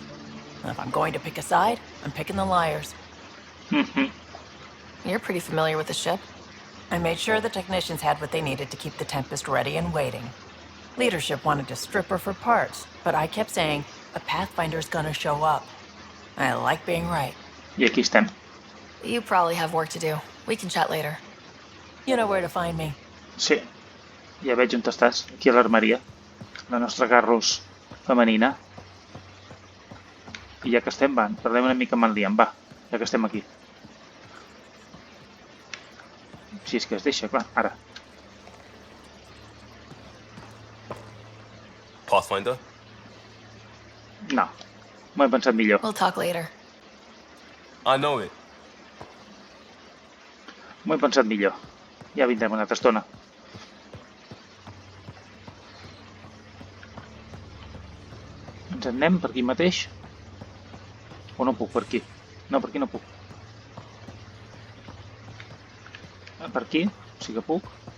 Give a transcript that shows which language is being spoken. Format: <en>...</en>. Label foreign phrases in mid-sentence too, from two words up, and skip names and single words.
<en>And if I'm going to pick a side, I'm picking the liars. You're pretty familiar with the ship. I made sure the technicians had what they needed to keep the Tempest ready and waiting. Leadership wanted to strip her for parts, but I kept saying, a Pathfinder's gonna show up. I like being right.</en> <ca>I aquí estem.</ca> <en>You probably have work to do. We can chat later. You know where to find me.</en> <ca>Sí, ja veig on estàs, aquí a l'armeria. La nostra Garrus femenina. I ja que estem, va, parlem una mica amb en Liam, va, ja que estem aquí. Si és que es deixa, clar, ara. Pathfinder? No, m'ho he pensat millor.</ca> <en>We'll talk later. I know it.</en> <ca>M'ho he pensat millor. Ja vindrem una altra estona. Ens en anem per aquí mateix. O no puc, per aquí? No, per aquí no puc. Per aquí sí que puc.</ca>